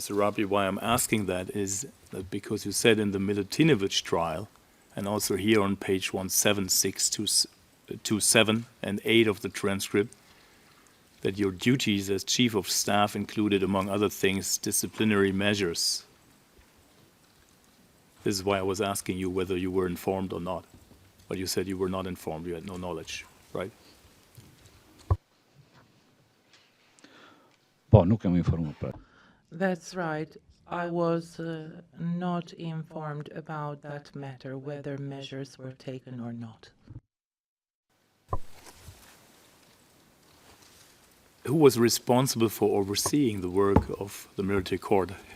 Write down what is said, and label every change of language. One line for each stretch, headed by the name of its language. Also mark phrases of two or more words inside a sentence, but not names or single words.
English: Serapi, why I'm asking that is that because you said in the Milutinovic trial, and also here on page 17627 and 8 of the transcript, that your duties as Chief of Staff included, among other things, disciplinary measures. This is why I was asking you whether you were informed or not. But you said you were not informed, you had no knowledge, right?
Albanian: Po, nuk jam informuar për.
English: That's right. I was not informed about that matter, whether measures were taken or not. Who was responsible for overseeing the work of the military court?